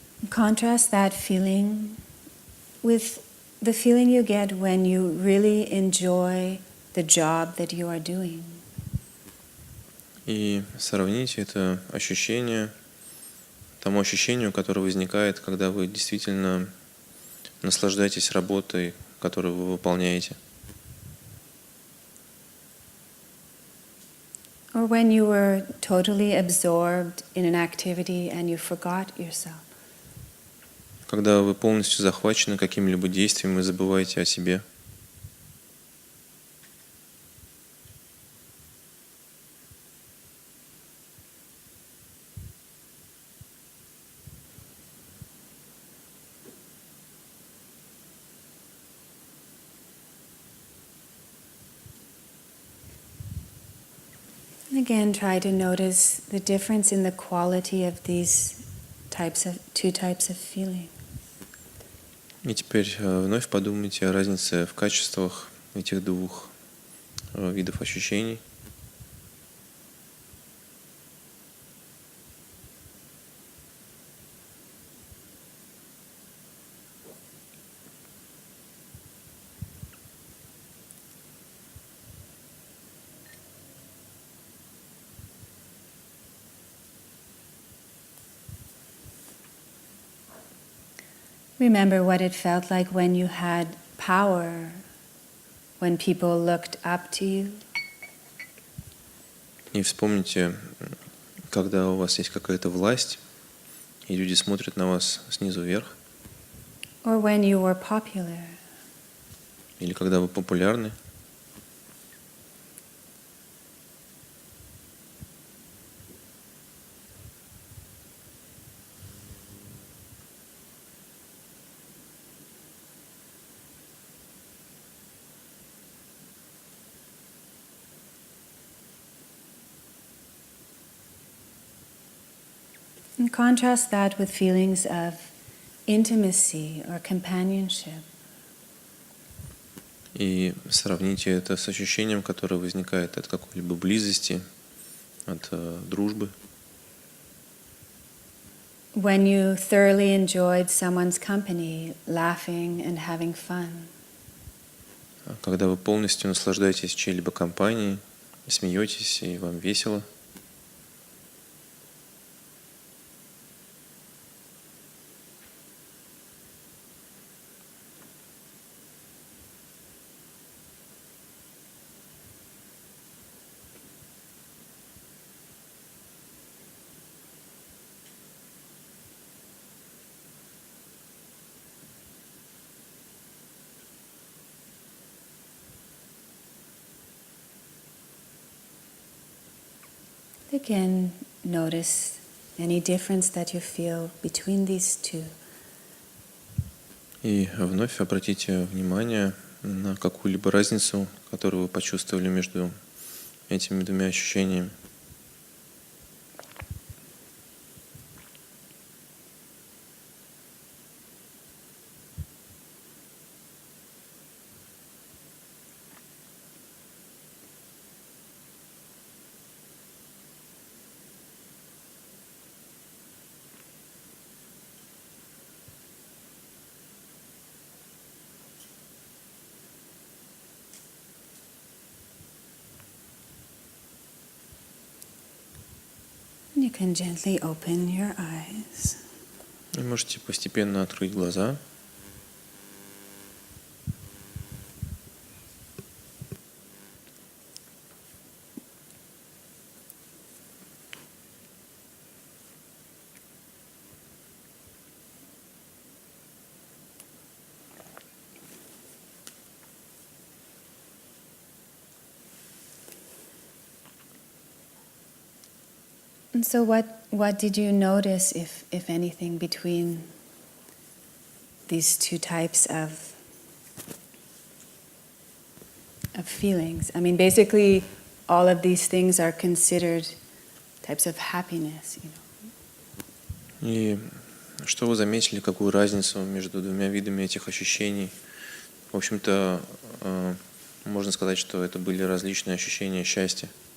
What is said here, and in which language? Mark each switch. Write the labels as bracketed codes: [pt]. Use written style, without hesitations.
[en] Contrast that feeling with the feeling you get when you really enjoy the job that you are doing. [ru] И сравните это ощущение тому ощущению, которое возникает, когда вы действительно наслаждаетесь работой, которую вы выполняете. [en] Or when you were totally absorbed in an activity and you forgot yourself. [ru] Когда вы полностью захвачены каким-либо действием и забываете о себе. [en] Again, try to notice the difference in the quality of these two types of feeling. [ru] И теперь вновь подумайте о разнице в качествах этих двух видов ощущений. [en] Remember what it felt like when you had power, when people looked up to you. [ru] И вспомните, когда у вас есть какая-то власть, и люди смотрят на вас снизу вверх. [en] Or when you were popular. [ru] Или когда вы популярны. [en] And contrast that with feelings of intimacy or companionship. [ru] И сравните это с ощущением, которое возникает от какой-либо близости, от дружбы. [en] when you thoroughly enjoyed someone's company, laughing and having fun. [ru] Когда вы полностью наслаждаетесь чьей-либо компанией, смеетесь и вам весело. [en] Again, notice any difference that you feel between these two. [ru] И вновь обратите внимание на какую-либо разницу, которую вы почувствовали между этими двумя ощущениями. [en] You can gently open your eyes. [ru] И можете постепенно открыть глаза. [en] And so what did you notice, if anything, between these two types of feelings? I mean, basically, all of these things are considered types of happiness, you know. [ru] И что вы заметили, какую разницу между двумя видами этих ощущений? В общем-то, можно сказать, что это были различные ощущения счастья.